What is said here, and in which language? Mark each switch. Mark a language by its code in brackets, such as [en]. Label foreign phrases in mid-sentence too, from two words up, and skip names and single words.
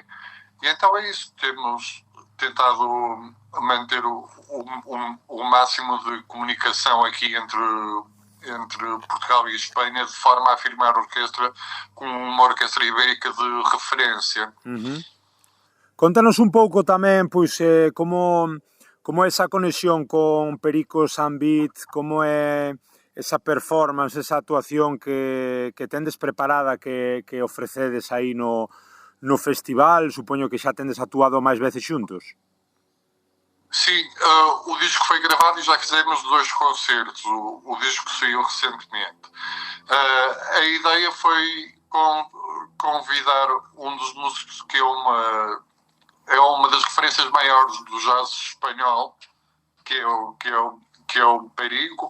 [pt] E então é isso, temos tentado manter o máximo de comunicação aqui entre Portugal e Espanha, de forma a afirmar a orquestra como uma orquestra ibérica de referência. [gl] Contanos un pouco tamén pois, como é esa conexión con Perico Sambeat, como é esa performance, esa actuación que tendes preparada, que ofrecedes aí no festival. Supoño que xa tendes actuado máis veces xuntos. [pt] Sim, o disco foi gravado e já fizemos 2 concertos. O disco saiu recentemente. A ideia foi convidar um dos músicos que é uma das referências maiores do jazz espanhol, que é o Perico.